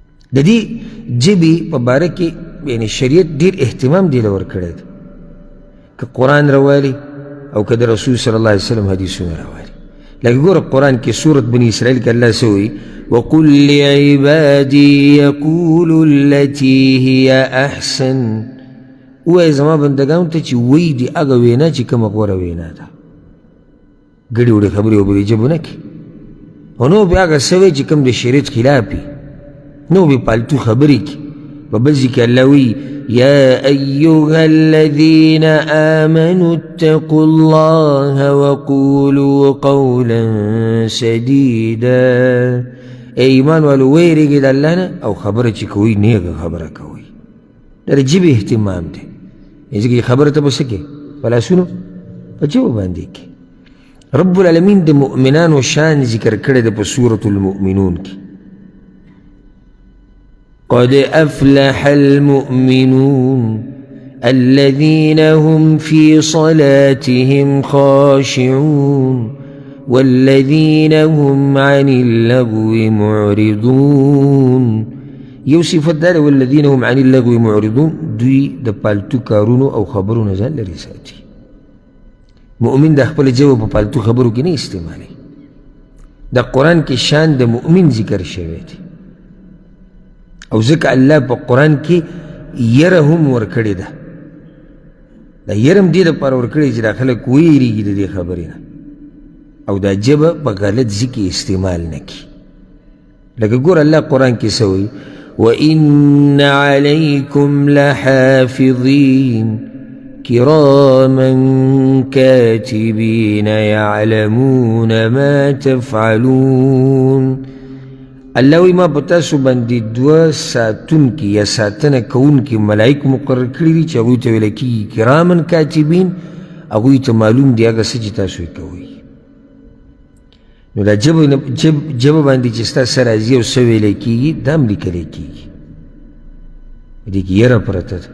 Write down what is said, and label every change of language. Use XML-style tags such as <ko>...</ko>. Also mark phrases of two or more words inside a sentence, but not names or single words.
<ps>د دې ژبې په باره کې یعنې شریعت ډېر اهتمام دې له ورکړی دی، که قرآن راوالي او که د رسول</ps> <ar>صلی الله علیه وسلم</ar> <ps>حدیثونه راوالي. لکه ګوره قرآن کې سورت بني اسرائیل کې الله څه وایي؟</ps> <ar>وقل لعبادي يقولوا التي هي احسن،</ar> <ps>ووایه زما بندګانو ته چې وایي دي هغه وینا چې کومه غوره وینا ده. ګډې وډې خبرې او بلې ژبو نه کړي، او نو بیا هغه څه وایي چې کوم د شریعت خلاف وي، نو بې پالتو خبرې کړي. په بل ځای کې الله وایي</ps> <ar>يا أيها الذين آمنوا اتقوا الله وقولوا قولا سديدا،</ar> <ps>ایمان والو ویریږئ د الله نه او خبره چې کوئ نیغه خبره کوئ. دا د ژبې اهتمام دی، ځکه خبره ته به څه کې په لاسونو په ژبه باندې کې. رب العالمین د مؤمنانو شان ذکر کړی دی په سورة المؤمنون کې.</ps> <ar>قد أفلح المؤمنون الذين هم في صلاتهم خاشعون والذين هم عن اللغو معرضون.</ar> <ps>یو صفت دا</ps> <ar>والذین هم عن اللغو معرضون،</ar> <ps>دوی د پالتو کارونو او خبرونو ځان لرې ساتي. مؤمن د خپل ژبه په پالتو خبرو کې نه استعمالوي. د قرآن کې شان د مؤمن ذکر شوی دی، او ځکه الله په قرآن کې یره هم ورکړې ده. دا یره هم دې دپاره ورکړې چې دا خلک ویرېږي د دې خبرې نه او دا ژبه په غلط ځای کې استعمال نه کړي. لکه ګوره الله قرآن کې څه وایي؟</ps> <ar>وإن عليكم لحافظين كراما كاتبين يعلمون ما تفعلون.</ar> <ps>الله وی ما په تاسو باندې دوه ساتونکي یا ساتنه کوونکي ملایک مقرر کړي دي چې هغوی ته ویل کېږي</ps> <ar>کرامن کاتبین،</ar> <ps>هغوی ته معلوم دی هغه څه چې تاسو یې کوئ. نو دا ژبه باندې چې ستا څه راځي او څه ویلی کېږي دا هم لیکلی کېږي، په دې کې یره پرته ده.</ps>